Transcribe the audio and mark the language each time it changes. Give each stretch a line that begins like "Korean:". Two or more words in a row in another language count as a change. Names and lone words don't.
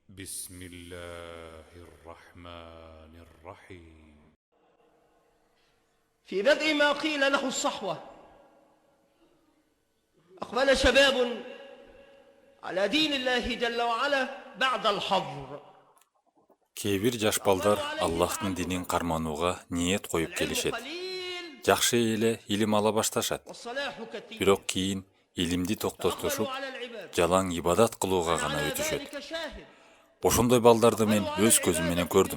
Arabic: بسم الله الرحمن الرحيم. في بدء ما قيل له الصحوة أقبل شباب على دين الله جل وعلا بعد الحظر.
Kyrgyz: Кээ бир жаш балдар Аллахтын динин карманууга ниет коюп келишет. Жакшы эле илим ала башташат. Бирок кийин илимди токтотушуп, жалаң ибадат кылууга гана өтүшөт. Ошондой балдарды мен өз көзүм менен көрдүм.